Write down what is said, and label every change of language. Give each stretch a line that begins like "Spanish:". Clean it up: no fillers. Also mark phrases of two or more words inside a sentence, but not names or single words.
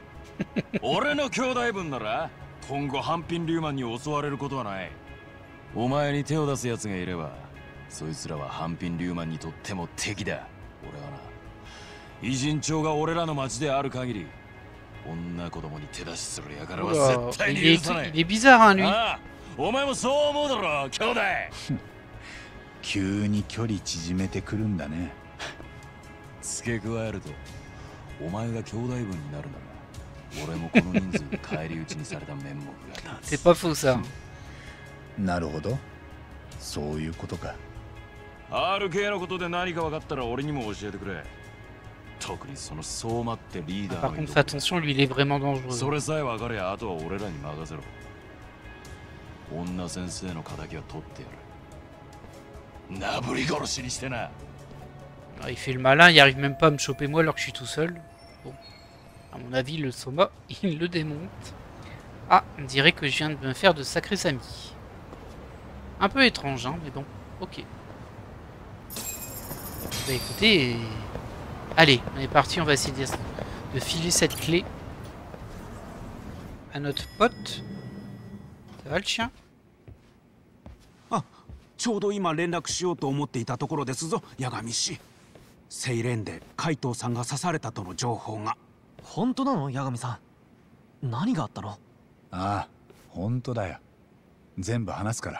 Japanese: 俺の兄弟分なら今後ハンピンリューマンに襲われることはない。お前に手を出す奴がいればそいつらはハンピンリューマンにとっても敵だ。俺はな、偉人町が俺らの町である限り女子供に手出しする輩は絶対に許さない。
French: Il est bizarre, hein, lui.
Japanese: ああ、お前もそう思うだろ兄弟。急に距離縮めてくるんだね。付け加えるとお前が兄弟分になるなら俺もこの人数で返り討ちにされた面目が立つ。
French: C'est pas faux, ça.
Japanese: なるほど、そういうことか。 RK のことで何か分かったら俺にも教えてくれ。特にその相馬ってリーダー
French: Par
Japanese: の
French: contre, fais attention, lui, il est vraiment dangereux.
Japanese: それさえ分かりゃあとは俺らに任せろ。女先生の仇は取ってやる。なぶり殺しにしてな。
French: Ah, il fait le malin, il arrive même pas à me choper moi alors que je suis tout seul. Bon, à mon avis, le Soma, il le démonte. Ah, on dirait que je viens de me faire de sacrés amis. Un peu étrange, hein, mais bon, ok. Bah écoutez, allez, on est parti, on va essayer de filer cette clé à notre pote. Ça va le chien?
Japanese: ちょうど今連絡しようと思っていたところですぞ、八神氏。セイレンで海藤さんが刺されたとの情報が。本当なの、八神さん？何があったの？ああ、本当だよ。全部話すから。